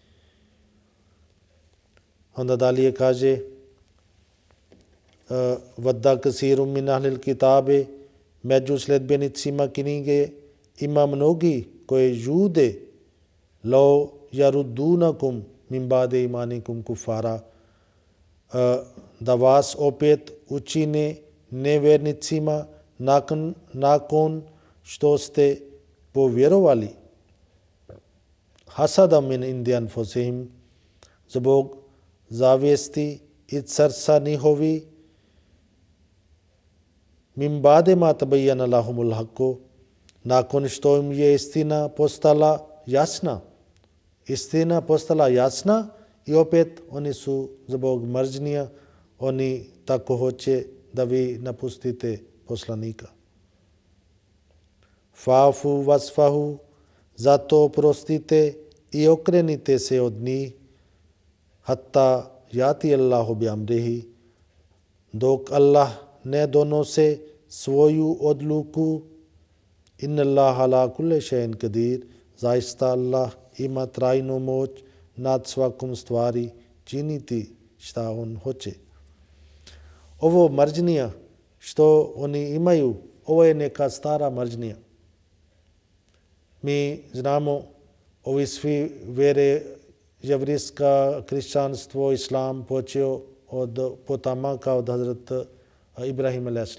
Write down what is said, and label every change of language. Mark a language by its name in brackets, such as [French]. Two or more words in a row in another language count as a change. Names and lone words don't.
[Bosnian] Onda dalje kaže [Arabic] ود كثير من أهل الكتاب, [Bosnian] među sledbenicima knjige ima mnogi koji žude [Arabic] لو يردونكم من بعد إيمانكم كفارا, [Bosnian] da vas opet učine nevjernicima nakon što ste povjerovali. [Arabic] حسدا من عند أنفسهم, [Bosnian] zbog zavijesti i srca njihovi, [Arabic] من بعد ما تبين لهم الحق, [Bosnian] nakon što im je istina postala jasna. Istina postala jasna i opet oni su zbog mržnja, oni tako hoće da vi napustite poslanika. [Arabic] فاعفوا واصفحوا, [Bosnian] zato oprostite i okrenite se od njih, [Arabic] حتى يأتي الله بأمره, [Bosnian] dok Allah ne donose svoju odluku. [Arabic] إن الله على كل شيء قدير, [Bosnian] zaista Allah ima trajnu moć nad svakom stvari činiti šta on hoće. Ovo mržnja što oni imaju, ovo je neka stara mržnja. Mi znamo, ovi svi vjere, jevrijska, kršćanstvo, islam počeo od potomaka od Hazrat Ibrahim a.s.